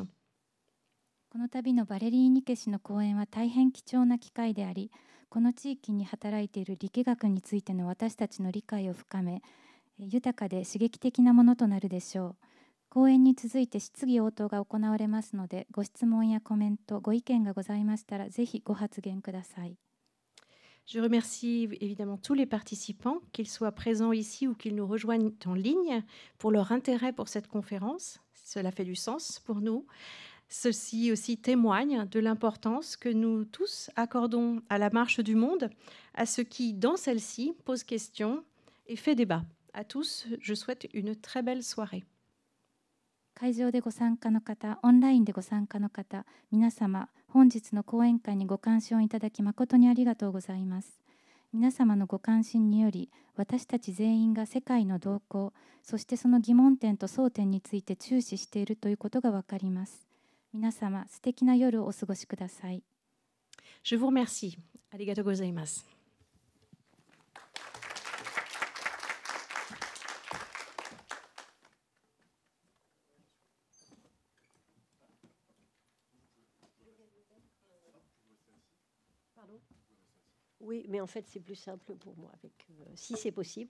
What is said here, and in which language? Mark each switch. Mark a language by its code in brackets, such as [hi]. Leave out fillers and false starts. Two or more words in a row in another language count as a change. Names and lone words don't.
[ja] この度のバレリー・ニケ氏の講演は大変貴重な機会であり、この地域に働いている力学についての私たちの理解を深め、豊かで刺激的なものとなるでしょう。講演に続いて質疑応答が行われますので、ご質問やコメント、ご意見がございましたら、ぜひご発言ください。 [fr] Je remercie évidemment tous les participants, qu'ils soient présents ici ou qu'ils nous rejoignent en ligne, pour leur intérêt pour cette conférence. Cela fait du sens pour nous. Ceci aussi témoigne de l'importance que nous tous accordons à la marche du monde, à ce qui, dans celle-ci, pose question et fait débat. À tous, je souhaite une très belle soirée. [ja] 会場でご参加の方、オンラインでご参加の方、皆様、本日の講演会にご関心いただき誠にありがとうございます。皆様のご関心により、私たち全員が世界の動向、そしてその疑問点と争点について注視しているということがわかります。皆様、素敵な夜をお過ごしください。 [fr] Je vous remercie. [ja] ありがとうございます. [fr] Oui, mais en fait, c'est plus simple pour moi, si c'est possible.